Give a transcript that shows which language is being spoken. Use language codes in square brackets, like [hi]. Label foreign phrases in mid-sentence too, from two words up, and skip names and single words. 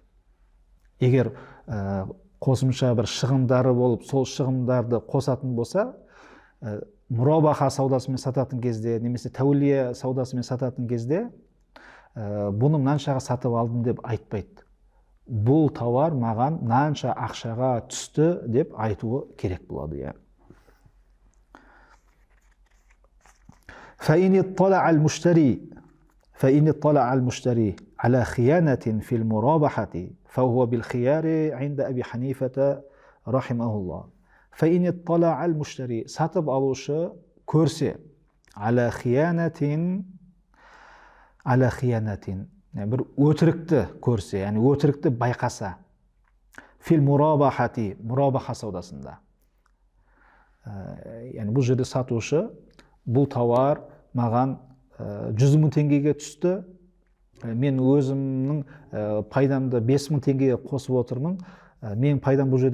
[kk] Егер қосымша бір шығындары болып, сол шығындарды қосатын болса, мурабаха саудасымен сататын кезде, немесе тәулия саудасымен сататын кезде, бұны мынаншаға сатып алдым деп айтпайды. Бұл тауар маған мынанша ақшаға түсті деп айтуы керек болады. [ar] فإن اطلع المشتري على خيانة في المرابحة فهو بالخيار عند أبي حنيفة رحمه الله. فإن اطلع المشتري [kk] сатып алушы көрсе [ar] على خيانة [kk] бір өтірікті көрсе, яғни өтірікті байқаса, [ar] في المرابحة, [kk] мурабаха саудасында. Яғни бұл жерде сатушы, бұл тауар маған 100 мың теңгеге түсті, мен өзімнің пайдамды 5 мың теңгеге қосып отырмын, мен пайдам бұл